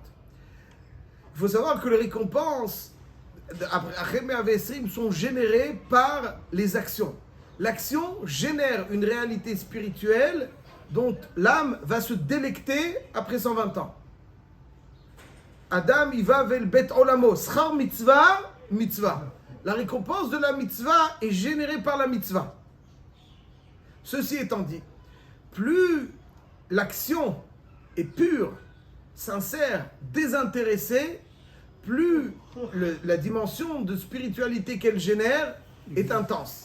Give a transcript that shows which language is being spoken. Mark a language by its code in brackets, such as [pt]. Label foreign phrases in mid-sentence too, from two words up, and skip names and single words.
[fr] Il faut savoir que les récompenses, après Avesrim, sont générées par les actions. L'action génère une réalité spirituelle dont l'âme va se délecter après 120 ans. Adam, il va vers le [he] בית עולמו. שכר מצוה, מצוה. [fr] La récompense de la mitzvah est générée par la mitzvah. Ceci étant dit, plus l'action est pure, sincère, désintéressée, plus la dimension de spiritualité qu'elle génère est intense.